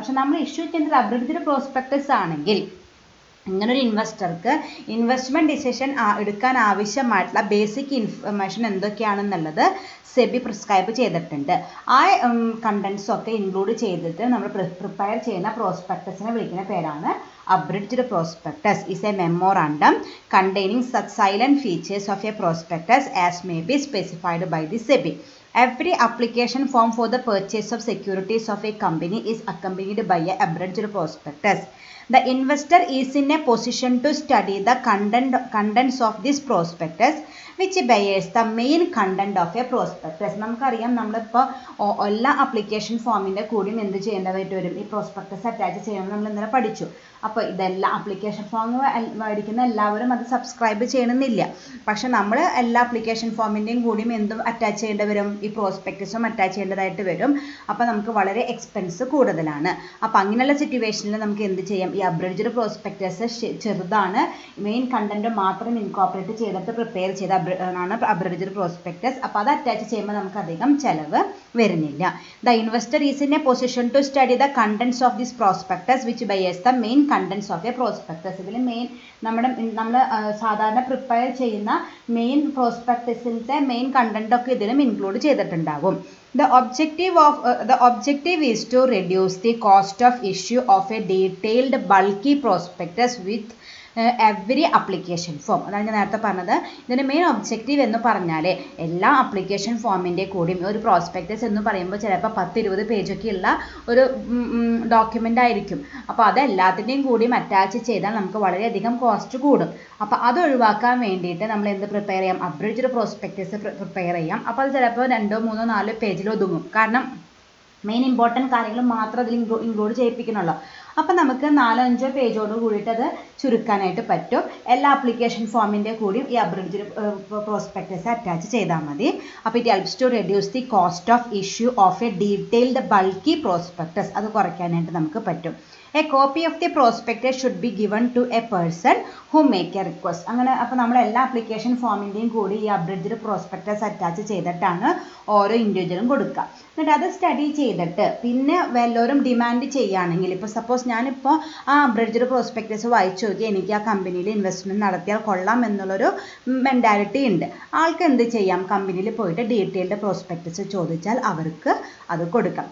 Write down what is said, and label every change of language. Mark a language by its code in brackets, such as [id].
[ml] പക്ഷെ നമ്മൾ ഇഷ്യൂ ചെയ്യുന്നത് അബ്രിഡ്ജ്ഡ് പ്രോസ്പെക്ടസ് ആണെങ്കിൽ ഇങ്ങനൊരു ഇൻവെസ്റ്റർക്ക് ഇൻവെസ്റ്റ്മെൻറ്റ് ഡിസിഷൻ എടുക്കാൻ ആവശ്യമായിട്ടുള്ള ബേസിക് ഇൻഫർമേഷൻ എന്തൊക്കെയാണെന്നുള്ളത് സെബി പ്രിസ്ക്രൈബ് ചെയ്തിട്ടുണ്ട്. ആ കണ്ടൻസൊക്കെ ഇൻക്ലൂഡ് ചെയ്തിട്ട് നമ്മൾ പ്രിപ്പയർ ചെയ്യുന്ന പ്രോസ്പെക്ടസിനെ വിളിക്കുന്ന പേരാണ് abridged prospectus. [en] Is a memorandum containing such silent features of a prospectus as may be specified by the SEBI. Every application form for the purchase of securities of a company is accompanied by a abridged prospectus. The investor is in a position to study the contents of this prospectus which bears the main content of a prospectus. [ml] നമുക്കറിയാം നമ്മളിപ്പോൾ എല്ലാ application ഫോമിൻ്റെ കൂടിയും എന്ത് ചെയ്യേണ്ടതായിട്ട് വരും, ഈ prospectus attach ചെയ്യണം നമ്മൾ ഇന്നലെ പഠിച്ചു. അപ്പോൾ ഇതെല്ലാം ആപ്ലിക്കേഷൻ ഫോം മേടിക്കുന്ന എല്ലാവരും അത് സബ്സ്ക്രൈബ് ചെയ്യണമെന്നില്ല. പക്ഷെ നമ്മൾ എല്ലാ ആപ്ലിക്കേഷൻ ഫോമിൻ്റെയും കൂടിയും എന്തും അറ്റാച്ച് ചെയ്യേണ്ടി വരും, ഈ പ്രോസ്പെക്ടസും അറ്റാച്ച് ചെയ്യേണ്ടതായിട്ട് വരും. അപ്പോൾ നമുക്ക് വളരെ എക്സ്പെൻസ് കൂടുതലാണ്. അപ്പോൾ അങ്ങനെയുള്ള സിറ്റുവേഷനിൽ നമുക്ക് എന്ത് ചെയ്യാം, ഈ അബ്രിഡ്ജ്ഡ് പ്രോസ്പെക്ടസ് ചെറുതാണ്, മെയിൻ കണ്ടന്റ് മാത്രം ഇൻകോർപ്പറേറ്റ് ചെയ്തിട്ട് പ്രിപ്പയർ ചെയ്ത ആണ് അബ്രിഡ്ജ്ഡ് പ്രോസ്പെക്ടസ്. അപ്പോൾ അത് അറ്റാച്ച് ചെയ്യുമ്പോൾ നമുക്ക് അധികം ചിലവ് വരുന്നില്ല. [en] The investor is in a position to study the contents of this prospectus which bears the main contents of a prospectus. [ml] ഇതിൽ മെയിൻ നമ്മൾ സാധാരണ പ്രിപ്പയർ ചെയ്യുന്ന മെയിൻ പ്രോസ്പെക്ടസിലത്തെ മെയിൻ കണ്ടന്റ് ഒക്കെ ഇതിലും ഇൻക്ലൂഡ് ചെയ്തിട്ടുണ്ടാവും. [en] The objective is to reduce the cost of issue of a detailed bulky prospectus with every application form. [ml] അതാണ് ഞാൻ നേരത്തെ പറഞ്ഞത്. ഇതിൻ്റെ മെയിൻ ഒബ്ജക്റ്റീവ് എന്ന് പറഞ്ഞാൽ എല്ലാ ആപ്ലിക്കേഷൻ ഫോമിൻ്റെ കൂടിയും ഒരു പ്രോസ്പെക്ടസ് എന്ന് പറയുമ്പോൾ ചിലപ്പോൾ 10-20 പേജൊക്കെ ഉള്ള ഒരു ഡോക്യുമെൻ്റ് ആയിരിക്കും. അപ്പോൾ അതെല്ലാത്തിൻ്റെയും കൂടിയും അറ്റാച്ച് ചെയ്താൽ നമുക്ക് വളരെയധികം കോസ്റ്റ് കൂടും. അപ്പോൾ അത് ഒഴിവാക്കാൻ വേണ്ടിയിട്ട് നമ്മൾ എന്ത് പ്രിപ്പയർ ചെയ്യാം, അബ്രിഡ്ജ്ഡ് പ്രോസ്പെക്ടസ് പ്രിപ്പയർ ചെയ്യാം. അപ്പോൾ അത് ചിലപ്പോൾ 2, 3, 4 പേജിൽ ഒതുങ്ങും. കാരണം മെയിൻ ഇമ്പോർട്ടൻറ്റ് കാര്യങ്ങൾ മാത്രം അതിൽ ഇൻക്ലൂഡ് ചെയ്യിപ്പിക്കണമല്ലോ. അപ്പോൾ നമുക്ക് 4-5 പേജോട് കൂടിയിട്ട് അത് ചുരുക്കാനായിട്ട് പറ്റും. എല്ലാ ആപ്ലിക്കേഷൻ ഫോമിൻ്റെ കൂടിയും ഈ അബ്രിഡ്ജ്ഡ് പ്രോസ്പെക്ടസ് അറ്റാച്ച് ചെയ്താൽ മതി. [en] അപ്പോൾ it helps to reduce the cost of issue of a detailed bulky prospectus. [ml] അത് കുറയ്ക്കാനായിട്ട് നമുക്ക് പറ്റും. [en] A copy of the prospectus should be given to a person who make a request. [ml] അങ്ങനെ അപ്പോൾ നമ്മൾ എല്ലാ ആപ്ലിക്കേഷൻ ഫോമിൻ്റെയും കൂടി ഈ അബ്രിഡ്ജ്ഡ് പ്രോസ്പെക്ടസ് അറ്റാച്ച് ചെയ്തിട്ടാണ് ഓരോ ഇൻഡിവിജ്വലും കൊടുക്കുക. എന്നിട്ട് അത് സ്റ്റഡി ചെയ്തിട്ട് പിന്നെ വല്ലവരും ഡിമാൻഡ് ചെയ്യുകയാണെങ്കിൽ, ഇപ്പോൾ സപ്പോസ് ഞാനിപ്പോൾ ആ അബ്രിഡ്ജ്ഡ് പ്രോസ്പെക്ടസ് വായിച്ചു നോക്കി എനിക്ക് ആ കമ്പനിയിൽ ഇൻവെസ്റ്റ്മെൻറ്റ് നടത്തിയാൽ കൊള്ളാം എന്നുള്ളൊരു മെൻറ്റാലിറ്റി ഉണ്ട്, ആൾക്ക് എന്ത് ചെയ്യാം, കമ്പനിയിൽ പോയിട്ട് ഡീറ്റെയിൽഡ് പ്രോസ്പെക്ടസ് ചോദിച്ചാൽ അവർക്ക് അത് കൊടുക്കാം.